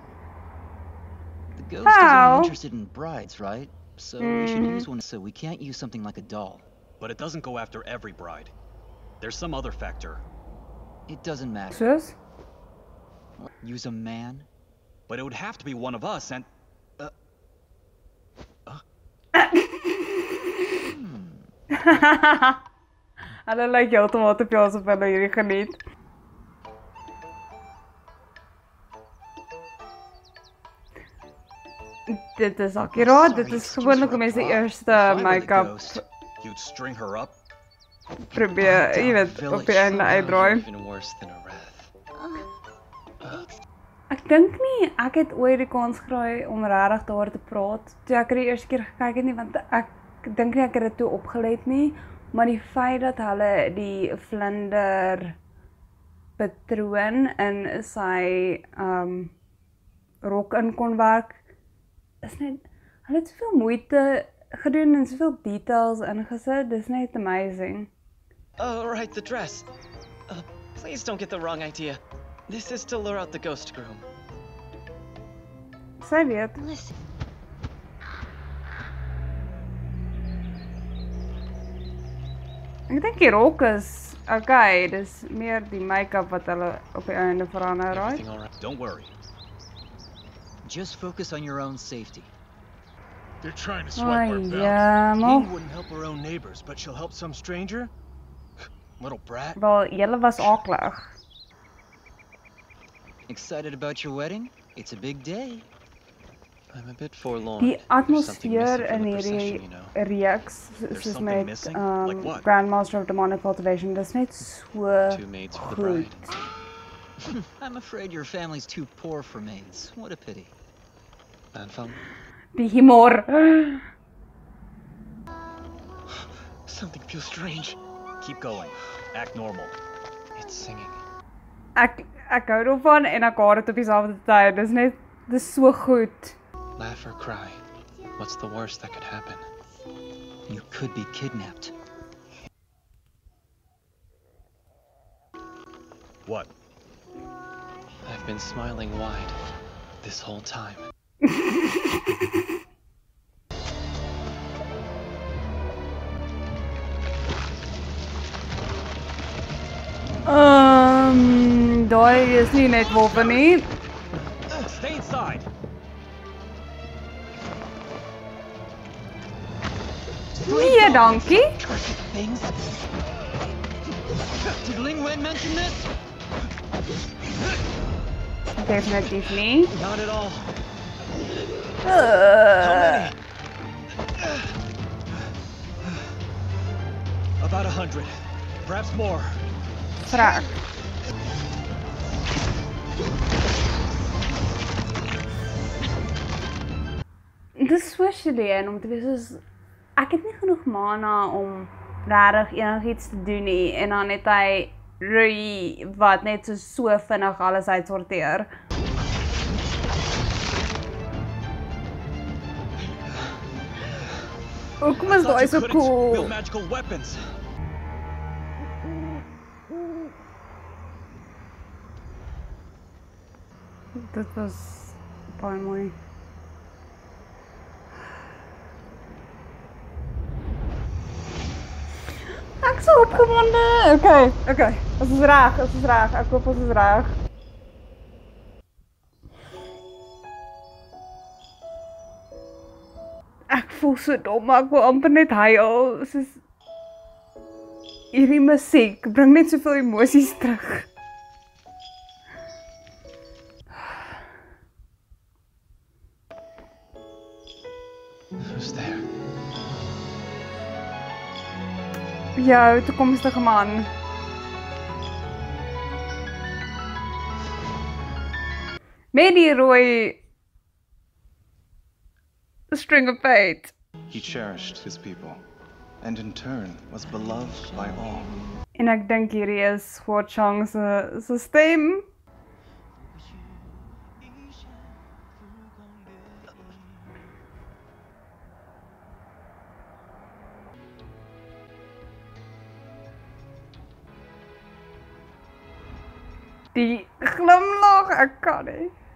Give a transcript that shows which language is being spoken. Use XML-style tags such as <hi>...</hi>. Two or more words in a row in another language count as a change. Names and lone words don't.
<en>The ghost is How? only interested in brides, right? So we should use one so we can't use something like a doll. But it doesn't go after every bride. There's some other factor. It doesn't matter.</en> <af>Soos?</af> <en>Use a man? But it would have to be one of us, and...</en> <af>Hulle lyk heeltemal te veel asof hulle hierdie geniet. Dit is akkuraat, dit is gewoonlik hoe mense eerste make-up</af> <en>You'd string her up?</en> <af>probeer, jy weet, op die einde uitdraai.</af> <en>Even worse than a wrath.</en> <af>Ek dink nie, ek het ooit die kans gekry om regtig daar te praat, toe ek die eerste keer gekyk het nie, want ek dink nie ek het dit toe opgelet nie, maar die feit dat hulle die vlinder patroon in sy rok in kon werk, is net, hulle het soveel moeite gedoen en soveel details ingesit, dis net amazing.</af> <en>Oh, right, the dress. Please don't get the wrong idea. This is to lure out the ghost groom.</en> <af>Sy weet.</af> <en>Listen.</en> <af>Ek dink die rok is okay, dis meer die make-up wat hulle op die einde verander, right?</af> <en>Everything all right? Don't worry. Just focus on your own safety. They're trying to swipe our belt.</en> <af>Ja, maar,</af> <en>Jean wouldn't help her own neighbors, but she'll help some stranger? Little brat.</en> <af>wel, julle was aklig.</af> <en>Excited about your wedding? It's a big day. I'm a bit forlorn.</en> <af>Die</af> <en>There's something missing</en> <af>atmosfeer</af> <en>from</en> <af>in</af> <en>the procession,</en> <af>hierdie</af> <en>you know.</en> <af>reeks,</af> <en>There's</en> <af>soos</af> <en>something</en> <af>met</af> <en>missing? Like what? Grandmaster of Demonic Cultivation,</en> <af>dis net so</af> <en>Two maids for the</en> <af>goed.</af> <en>bride. I'm afraid your family's too poor for maids. What a pity. Anfang?</en> <af>Die humor.</af> <en>Something feels strange. Keep going. Act normal. It's singing.</en> <af>Ek hou daarvan en ek haat dit op dieselfde tyd. Dis so goed.</af> <en>Laugh or cry. What's the worst that could happen? You could be kidnapped. What? I've been smiling wide this whole time.</en> <af>Daai is nie net wolwe nie.</af> <en>Stay inside.</en> <af>Nee, dankie.</af> <en>Things? Did Ling Wen mention this?</en> <af>Definitief nie.</af> <en>Not at all. About 100. Perhaps more.</en> <af>Vraag. Dit is so Chilean om te wees soos, ek het nie genoeg mana om regtig enigiets te doen nie, en dan het hy Rui wat net so vinnig alles uitsorteer. Hoekom is daai so cool?</af> <en>Build magical weapons.</en> <af>Dit was baie mooi. Ek is so opgewonde. Okay. Ons is reg. Ek hoop ons is reg. Ek voel so dom, maar ek wil amper net huil. Soos hierdie musiek bring net soveel emosies terug.</af> <en>Who's there?</en> <af>Jou toekomstige man. Met die rooi</af> <en>string of fate. He cherished his people, and in turn was beloved by all.</en> <af>En ek dink hierdie is Hua Chang se stem. Die glimlach, ek kan nie.</af>